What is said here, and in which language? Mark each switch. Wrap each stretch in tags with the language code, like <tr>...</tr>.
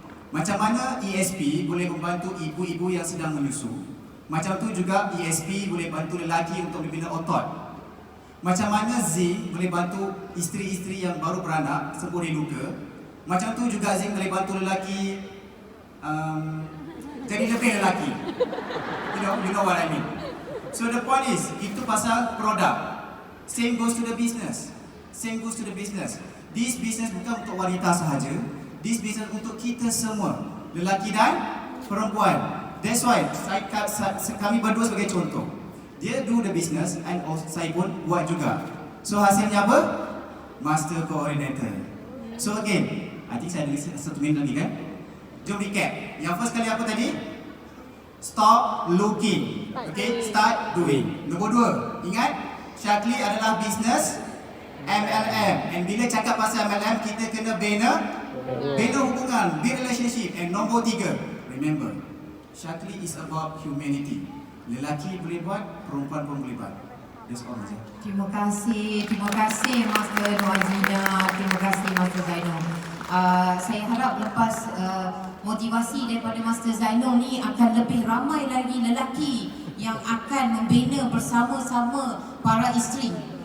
<ms>Macam mana ESP boleh membantu ibu-ibu yang sedang menyusu, macam tu juga ESP boleh bantu lelaki untuk membina otot. Macam mana Zinc boleh bantu isteri-isteri yang baru beranak sembuh dari luka, macam tu juga Zinc boleh bantu lelaki jadi lebih lelaki.</ms> <en>You know what I mean. So the point is,</en> <ms>itu pasal produk.</ms> <en>Same goes to the business. Same goes to the business. This business</en> <ms>bukan untuk wanita sahaja. This business untuk kita semua, lelaki dan perempuan.</ms> <en>That's why</en> <ms>kami berdua sebagai contoh. Dia</ms> <en>do the business and</en> <ms>saya pun buat juga. So hasilnya apa? Master Coordinator.</ms> <en>So again, I think</en> <ms>saya ada 1 minit lagi kan? Jom recap. Yang first kali apa tadi?</ms> <en>Stop looking. Okay, start doing.</en> <ms>Nombor 2, ingat Shaklee adalah business MLM. And bila cakap pasal MLM, kita kena bina hubungan,</ms> <en>build relationship. And</en> <ms>nombor 3,</ms> <en>remember, Shaklee is about humanity.</en> <ms>Lelaki boleh buat, perempuan pun boleh buat.</ms> <en>That's all</en> <ms>saja. Terima kasih Master Nuazina, terima kasih Master Zainul. Saya harap lepas motivasi daripada Master Zainul ni akan lebih ramai lagi lelaki yang akan membina bersama-sama para isteri.</ms>